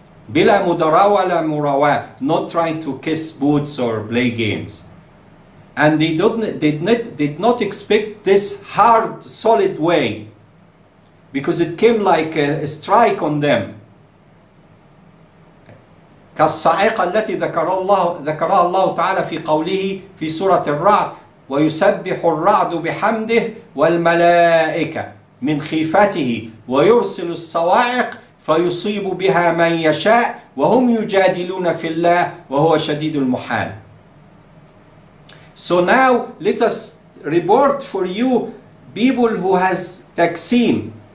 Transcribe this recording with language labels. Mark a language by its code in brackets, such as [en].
[ar] Bila mudara wala murawa, [en] not trying to kiss boots or play games. And they did not expect this hard, solid way, because it came like a strike on them. [ar] كالصاعقة التي ذكرها الله تعالى في قوله في سورة الرعد ويسبح الرعد بحمده والملائكة من خيفته ويرسل الصواعق فيصيب بها من يشاء وهم يجادلون في الله وهو شديد المحال. [en] So now let us report for you people who has taksim.